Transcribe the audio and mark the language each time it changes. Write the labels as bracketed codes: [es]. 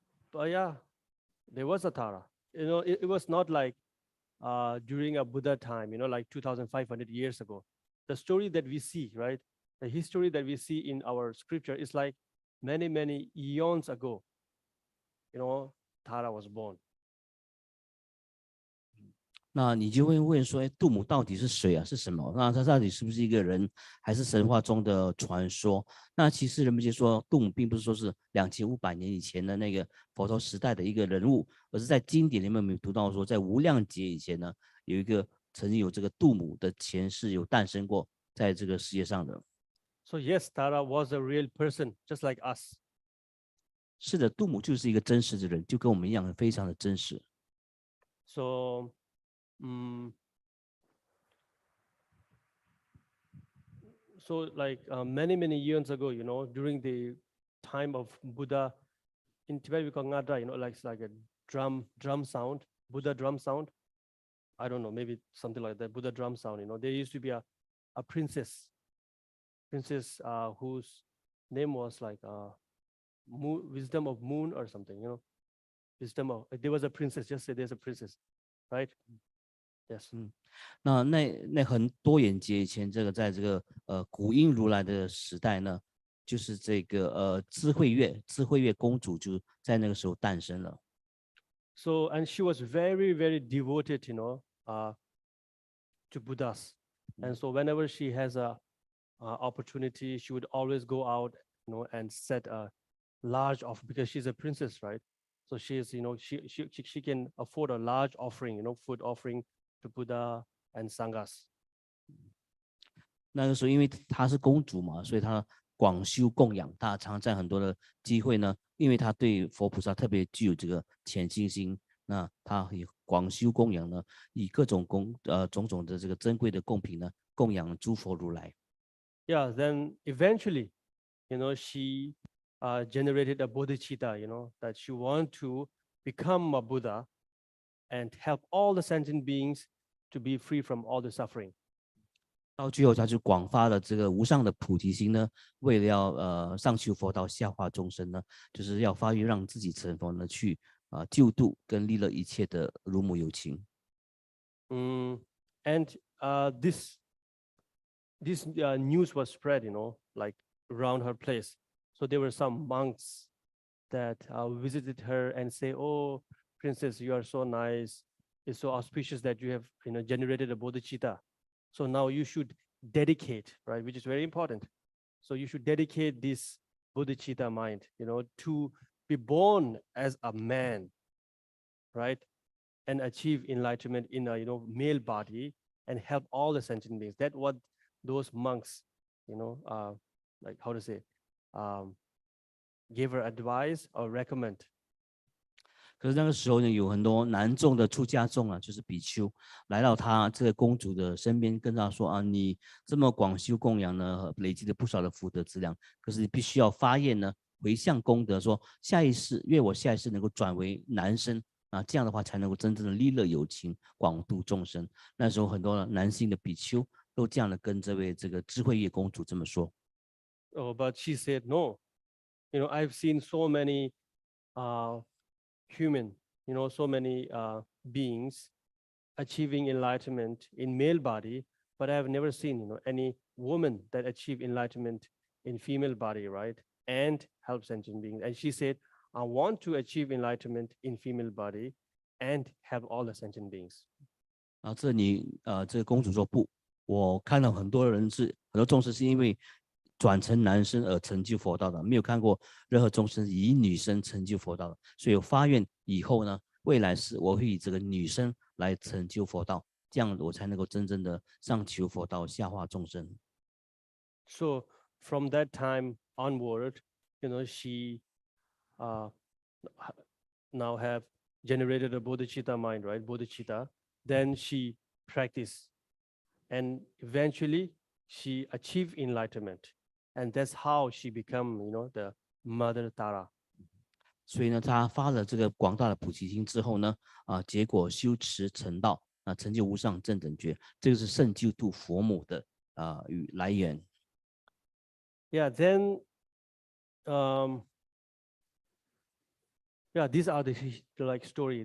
[en] But yeah, there was a Tara. It was not like during a Buddha time, like 2,500 years ago. The story that we see, right? The history that we see in our scripture is like many, many eons ago, Tara was born. [zh] 那你就会问说，度母到底是谁啊？是什么？那他到底是不是一个人，还是神话中的传说？那其实人们就说，度母并不是说是2500年以前的那个佛陀时代的一个人物，而是在经典里面我们有读到说，在无量劫以前呢，曾经有这个度母的前世有诞生过在这个世界上的。 [en] So yes, Tara was a real person, just like us. [zh] 是的，度母就是一个真实的人，就跟我们一样，非常的真实。 [en] So like many years ago, during the time of Buddha, in Tibet we call ngada, like a drum sound, Buddha drum sound. I don't know, maybe something like that, Buddha drum sound. There used to be a princess whose name was like Wisdom of Moon or something. There was a princess. Just say there's a princess, right? Yes. [zh] 那很多眼节以前，这个在这个古印如来的时代呢，就是这个智慧月公主就在那个时候诞生了。 [en] So and she was very, very devoted, to Buddhas. And so whenever she has a opportunity, she would always go out, and set a large offer because she's a princess, right? So she's, she can afford a large offering, food offering to Buddha and Sanghas. [zh] 那个时候，因为她是公主嘛，所以她广修供养，她常在很多的机会呢，因为她对佛菩萨特别具有这个虔敬心，那她以广修供养呢，以各种种种的这个珍贵的贡品呢，供养诸佛如来。 [en] Yeah, then eventually, she generated a bodhicitta, that she want to become a Buddha and help all the sentient beings to be free from all the suffering. [zh] 到最后，他就广发了这个无上的菩提心呢，为了要上求佛道，下化众生呢，就是要发愿让自己成佛呢，去救度跟利乐一切的如母有情。 [en] And this news was spread, like around her place. So there were some monks that visited her and say, "Oh, princess, you are so nice. It's so auspicious that you have, generated a bodhicitta. So now you should dedicate, right, which is very important. So you should dedicate this bodhicitta mind, to be born as a man, right, and achieve enlightenment in a, male body and help all the sentient beings." That's what those monks, like how to say, gave her advice or recommend. [zh] 可是那个时候呢，有很多男众的出家众啊，就是比丘，来到他这个公主的身边，跟他说啊，你这么广修供养呢，累积了不少的福德资粮，可是你必须要发愿呢，回向功德，说下一世愿我下一世能够转为男生啊，这样的话才能够真正的利乐有情，广度众生。那时候很多男性的比丘都这样的跟这位这个智慧月公主这么说。 [en] Oh, but she said no. I've seen so many human, so many beings achieving enlightenment in male body, but I have never seen, any woman that achieve enlightenment in female body, right? And help sentient beings. And she said, I want to achieve enlightenment in female body and help all the sentient beings. [zh] 啊，这个公主说不，我看到很多众生是因为转成男生而成就佛道的，没有看过任何众生以女生成就佛道的，所以我发愿以后呢，未来是我会以这个女生来成就佛道，这样我才能够真正的上求佛道，下化众生。 [en] So from that time onward, she now have generated a bodhicitta mind, right? Bodhicitta. Then she practiced, and eventually she achieved enlightenment. And that's how she become, the Mother Tara. [zh] 所以呢，他发了这个广大的菩提心之后呢，结果修持成道，成就无上正等觉，这个是圣救度佛母的来源。 [en] Yeah, then, these are the like story.